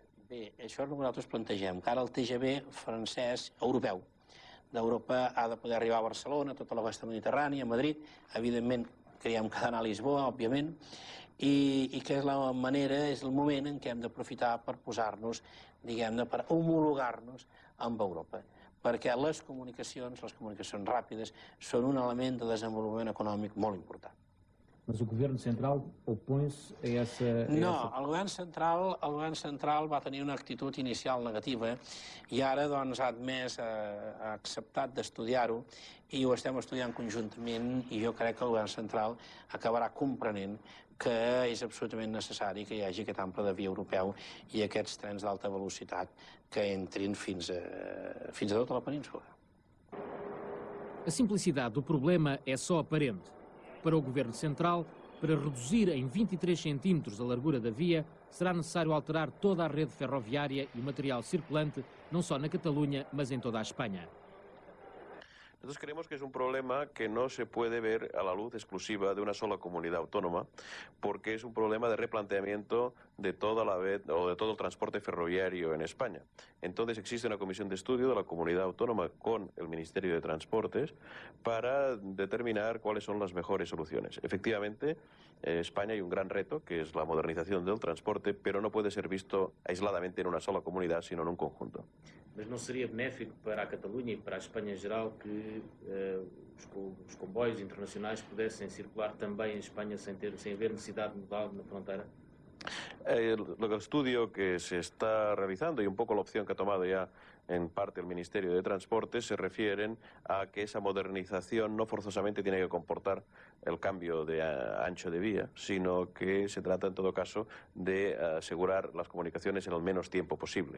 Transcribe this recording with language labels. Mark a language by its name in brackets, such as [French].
[Catalan] Bé, això és el que nosaltres plantegem, que ara el TGV francès europeu d'Europa ha de poder arribar a Barcelona, tota la costa mediterrània, a Madrid, evidentment creiem que ha d'anar a Lisboa, òbviament, i que és la manera, és el moment en què hem d'aprofitar per posar-nos, diguem-ne, per homologar-nos amb Europa, perquè les comunicacions ràpides, són un element de desenvolupament econòmic molt important. [Portuguese] Mas o Governo Central opõe-se a essa... [Catalan] No, el govern central va tenir una actitud inicial negativa i ara doncs, ha admès, ha acceptat d'estudiar-ho i ho estem estudiant conjuntament i jo crec que el govern central acabarà comprenent que és absolutament necessari que hi hagi aquest ample de via europeu i aquests trens d'alta velocitat que entrin fins a tota la península. [Portuguese] A simplicidade do problema é só aparente. Para o Governo Central, para reduzir em 23 centímetros a largura da via, será necessário alterar toda a rede ferroviária e o material circulante, não só na Catalunha, mas em toda a Espanha. [Spanish] Nosotros creemos que es un problema que no se puede ver a la luz exclusiva de una sola comunidad autónoma, porque es un problema de replanteamiento de toda la red o de todo el transporte ferroviario en España. Entonces existe una comisión de estudio de la comunidad autónoma con el Ministerio de Transportes para determinar cuáles son las mejores soluciones. Efectivamente, en España hay un gran reto, que es la modernización del transporte, pero no puede ser visto aisladamente en una sola comunidad, sino en un conjunto. [Portuguese] Mas não seria benéfico para a Catalunha e para a Espanha em geral que os comboios internacionais pudessem circular também em Espanha sem haver necessidade de mudar na fronteira? [Spanish] El estudio que se está realizando y un poco la opción que ha tomado ya en parte el Ministerio de Transportes se refieren a que esa modernización no forzosamente tiene que comportar el cambio de ancho de vía, sino que se trata en todo caso de asegurar las comunicaciones en el menos tiempo posible.